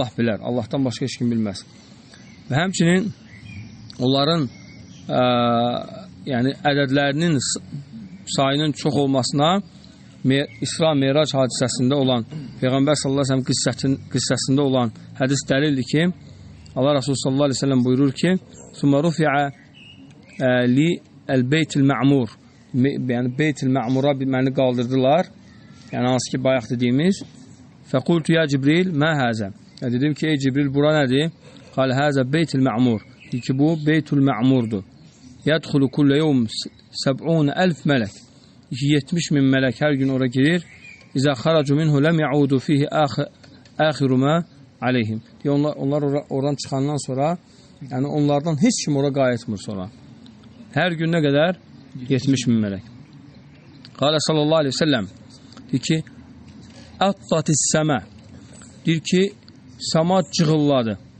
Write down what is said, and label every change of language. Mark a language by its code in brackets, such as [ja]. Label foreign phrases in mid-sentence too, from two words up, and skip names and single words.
[az] Allahdan başqa heç kim bilməz. Və həmçinin onların yəni ədədlərinin sayının çox olmasına İsra Mirac hadisəsində olan Peyğəmbər [ar] صلى الله عليه وسلم [az] qissəsində olan hədis dəlildir ki, Allah Resulü [ar] صلى الله عليه وسلم [az] buyurur ki: [ar] "ثم رفع لي البيت المعمور." [az] Yəni Beytil Ma'mura məni qaldırdılar. Yəni hansı ki bayaq dediyimiz. [ar] "فقلت يا جبريل ما هذا?" [az] Dedim ki, ey Cibril, bura nədir? [ar] "قال هذا البيت المعمور." [az] Dedi ki, bu Beytul Ma'murdur. [ar] "يدخل كل يوم 70,000 ملك." [az] 70.000 mələk hər gün ora girir. [ar] "إذا خرجوا منه لم يعودوا فيه آخر ما عليهم." [az] Onlar oradan çıxandan sonra, yəni onlardan heç kim ora qayıtmır sonra. Hər gün nə qədər? 70.000 mələk. [ar] قال صلى الله عليه وسلم, [az] deyir ki, [ar] "أطت السماء." [az] Deyir ki, səma cığılladı.